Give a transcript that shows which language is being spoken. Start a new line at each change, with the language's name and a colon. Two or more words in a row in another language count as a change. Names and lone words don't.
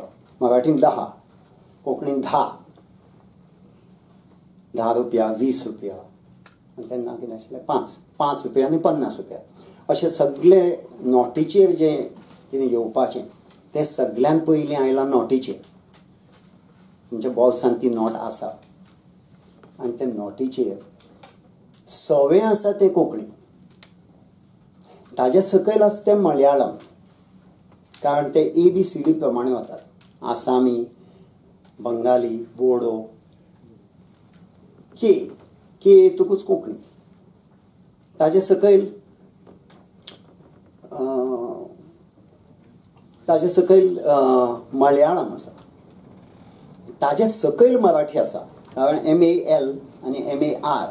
Konkani: मराठीन 10, कोंकणीन 10 रुपया, 20 रुपया आनी तेन्ना कितें आशिल्लें 5 रुपया आनी 50 रुपया अशें सगळे नोटीचेर जें कितें येवपाचें तें सगळ्यान पयलीं आयलां नोटीचेर. तुमच्या बोल्सांत ती नोट आसा आनी ते नोटीचेर सवें आसा तें कोंकणी. ताजे सकयल आसा तें मलयाळम, कारण ते ABCD प्रमाणे वतात. आसामी, बंगाली, बोडो, के येतकूच कोंकणी. ताजे सकयल मलयाळम आसा. ताजे सकयल मराठी आसा, कारण MAL आनी MAR.